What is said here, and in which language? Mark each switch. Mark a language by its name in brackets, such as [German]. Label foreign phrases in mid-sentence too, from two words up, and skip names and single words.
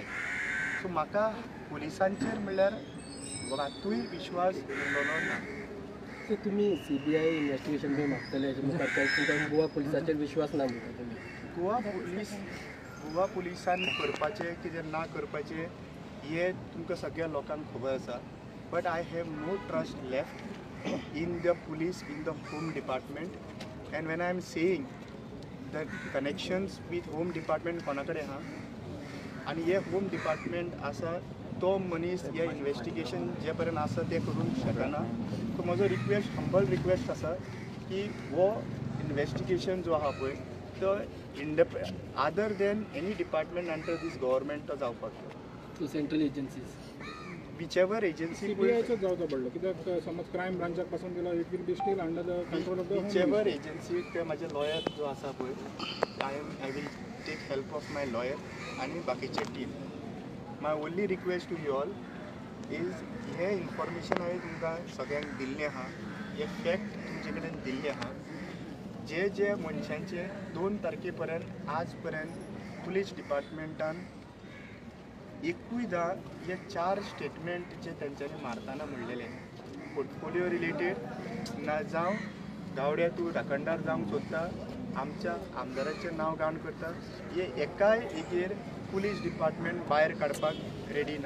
[Konkani] सो म्हाका पुलिसांचेर म्हणल्यार मातूय विश्वास उरलोलो ना. सो तुमी CBI इन्व्हेस्टिगेशन बी मागतले हेजे मुखार तुमकां गोवा पुलिसाचेर विश्वास ना म्हणटा तुमी? गोवा पुलिसान करपाचें कितें ना करपाचें हे तुमकां सगळ्या लोकांक खबर आसा. [English] But I have no trust left in the police, in the home department. and when I am saying the connections with home department [Konkani] कोणा कडेन आहा आनी हे [English] home department [Konkani] आसा तो मनीस हे इन्व्हेस्टिगेशन जे पर्यंत आसा ते करूंक शकना. सो म्हजो रिक्वेस्ट, [English] humble request [Konkani] आसा की हो इन्व्हेस्टिगेशन जो आहा पळय तो [English] other than any department under this government [Konkani] तो जावपाक जाय. [English] to central agencies whichever agency [Konkani] CBIचोच जावचो पडलो कित्याक समज क्रायम ब्रांचाक पासून गेलो [English] it will be still under the control of the whichever agency [Konkani] ते म्हाजे लॉयर जो आसा पळय [English] I will take help of my lawyer [Konkani] आनी बाकीचे टीम. [English] my only request to you all is [Konkani] हे इन्फॉर्मेशन हांवें तुमकां सगळ्यांक दिल्लें आहा, हे फॅक्ट तुमचे कडेन दिल्ले आहा. जे जे मनशांचे 2 तारखे पर्यंत आज पर्यंत पुलीस डिपार्टमेंटान एकूयदां हे 4 स्टेटमेंट जे तेंच्यांनी मारतना म्हणलेले [English] portfolio related [Konkani] ना जावं गावड्या तूं राखणदार जावंक सोदता, आमच्या आमदाराचें नांव घाण करता, हे एकाय एकेर [English] police department [Konkani] भायर काडपाक रेडी ना.